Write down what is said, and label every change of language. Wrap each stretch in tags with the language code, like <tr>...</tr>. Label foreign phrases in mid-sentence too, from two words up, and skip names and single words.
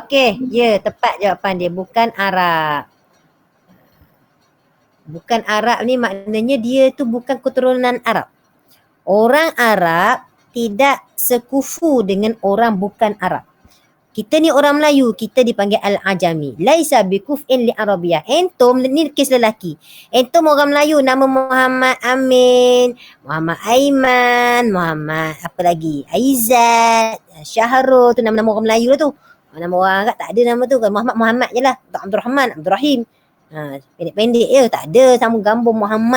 <ms>Okey, tepat jawapan dia. Bukan Arab. Bukan Arab ni maknanya dia tu bukan keturunan Arab. Orang Arab tidak sekufu dengan orang bukan Arab. Kita ni orang Melayu, kita dipanggil Al-Ajami.</ms> <ar>ليس بكفء لعربية.</ar> <ms>Entum ni kes lelaki. Entum orang Melayu, nama Muhammad Amin, Muhammad Aiman, Muhammad apa lagi? Aizat, Syahrul, tu nama-nama orang Melayu lah tu. Nama orang Arab tak ada nama tu. Muhammad je lah. Abdul Rahman, Abdul Rahim. Pendek-pendek je, tak ada sama gambar Muhammad.</ms>